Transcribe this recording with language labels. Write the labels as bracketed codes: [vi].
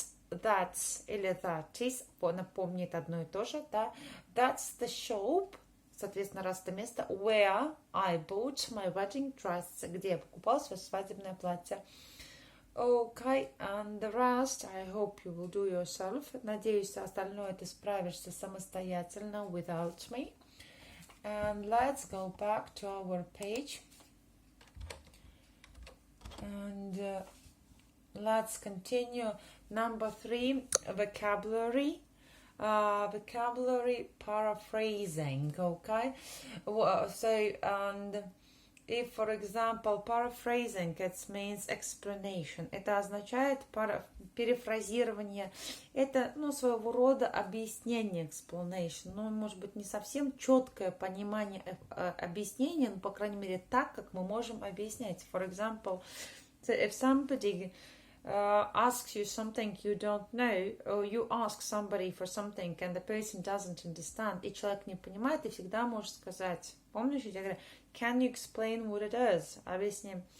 [ru] That's или that is, напомнит одно и то же, да. [en] That's the shop, [ru] соответственно, раз это место, [en] where I bought my wedding dress, [ru] где я покупала свое свадебное платье. [en] Okay, and the rest, I hope you will do yourself. [ru] Надеюсь, остальное ты справишься самостоятельно [en] without me. And let's go back to our page. And let's continue. Number three, vocabulary. Vocabulary paraphrasing, okay? So, and if, for example, paraphrasing, it means explanation. [ru] Это означает перефразирование. Это, своего рода объяснение, explanation. Может быть, не совсем четкое понимание объяснения, но, по крайней мере, так, как мы можем объяснять. [en] For example, if somebody asks you something you don't know, or you ask somebody for something and the person doesn't understand, [ru] и человек не понимает, ты всегда можешь сказать, помнишь, я тебе говорю, [en] can you explain what it is? [ru] Объясни.